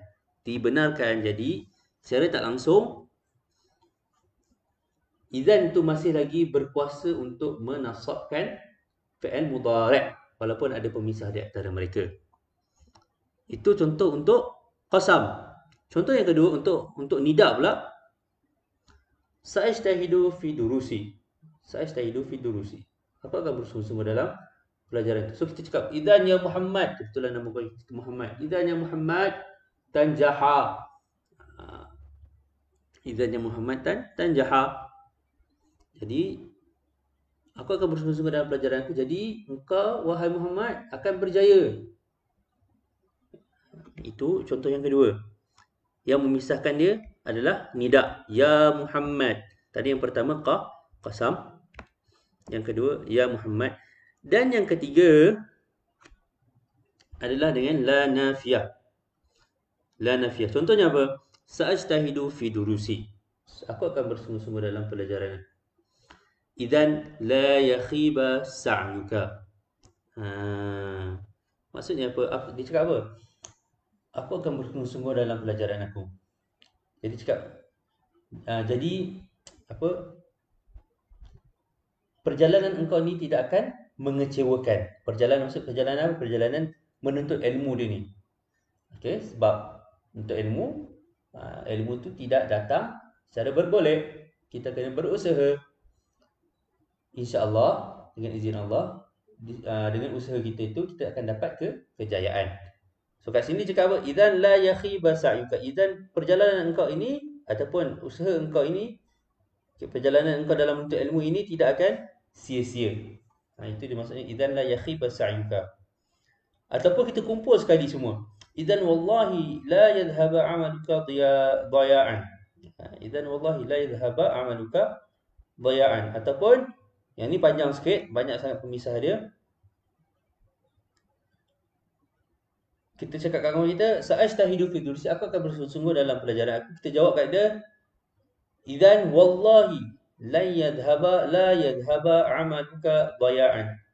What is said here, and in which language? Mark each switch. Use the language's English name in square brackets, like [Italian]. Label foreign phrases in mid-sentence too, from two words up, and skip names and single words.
[Malay] Jadi secara tak langsung idzan tu masih lagi berkuasa untuk menasabkan [Arabic] فعل مضارع' [Malay] walaupun ada pemisah di antara mereka. Itu contoh untuk qasam. Contoh yang kedua untuk nida pula. [Arabic] سأجتهد في دروسي. [Malay] Aku akan bersungguh-sungguh dalam pelajaran itu. So kita cakap [Arabic] إذن يا محمد. [Malay] Kebetulan nama kita Muhammad. [Arabic] إذن يا محمد تنجح. إذن يا محمد تنجح. [Malay] Jadi aku akan bersungguh-sungguh dalam pelajaran aku. Jadi engkau wahai Muhammad akan berjaya. Itu contoh yang kedua. Yang memisahkan dia adalah nida. [Arabic] يا محمد. [Malay] Tadi yang pertama qasam. Yang kedua [Arabic] يا محمد. [Malay] Dan yang ketiga adalah dengan [Arabic] لا نافية. [Malay] Contohnya apa? [Arabic] سأجتهد في دروسي. [Malay] Aku akan bersungguh-sungguh dalam pelajaran. [Arabic] إذن لا يخيب سعيك. [Malay] Maksudnya apa? Dia cakap apa? Aku akan bersungguh-sungguh dalam pelajaran aku. Jadi cakap perjalanan engkau ni tidak akan mengecewakan. Perjalanan apa? Perjalanan menuntut ilmu dia ni. Okey, sebab untuk ilmu tu tidak datang secara bergolek. Kita kena berusaha. InsyaAllah dengan izin Allah, dengan usaha kita itu kita akan dapat kejayaan. So kat sini cakap apa? [Arabic] إذن لا يخيب سعيك. [Malay] Idzan perjalanan engkau ini ataupun usaha engkau ini, perjalanan engkau dalam menuntut ilmu ini tidak akan sia-sia. Itu dia maksudnya [Arabic] إذن لا يخيب سعيك. [Malay] Ataupun kita kumpul sekali semua. [Arabic] إذن والله لا يذهب عملك ضياعا. إذن والله لا يذهب عملك ضياعا. [Malay] Ataupun yang ni panjang sikit, banyak sangat pemisah dia. Kita cakap kat kawan kita, [Arabic] سأجتهد في دروسي. [Malay] Aku akan bersungguh-sungguh dalam pelajaran aku. Kita jawab kat dia, [Arabic] إذن والله لا يذهب عملك ضياعا.